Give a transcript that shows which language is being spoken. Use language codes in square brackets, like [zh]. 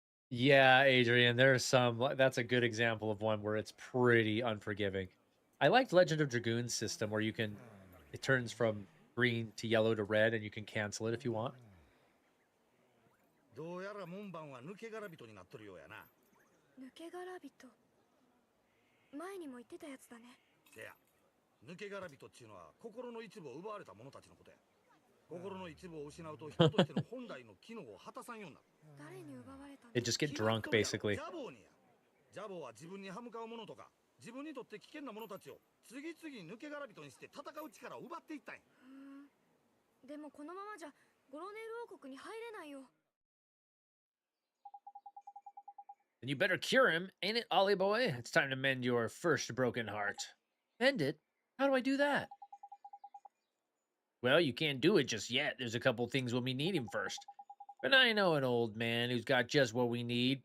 [en] Yeah, Adrian, there's some... That's a good example of one where it's pretty unforgiving. I liked Legend of Dragoon's system where you can... It turns from green to yellow to red, and you can cancel it if you want. [ja] どうやら門番は抜け殻人になっとるようやな。抜け殻人。前にも言ってたやつだね。せや、抜け殻人っちゅうのは心の一部を奪われた者たちのことや。心の一部を失うと人としての本来の機能を果たさんようになる。誰に奪われたの？ [en] They just get drunk, basically. [ja] ジャボーにや。ジャボーは自分に歯向かう者とか、自分にとって危険な者たちを次々抜け殻人にして戦う力を奪っていったんや。でもこのままじゃゴロネール王国に入れないよ。 [en] Then you better cure him, ain't it, Ollie boy? It's time to mend your first broken heart. Mend it? How do I do that? Well, you can't do it just yet. There's a couple things we'll be needing first. But I know an old man who's got just what we need.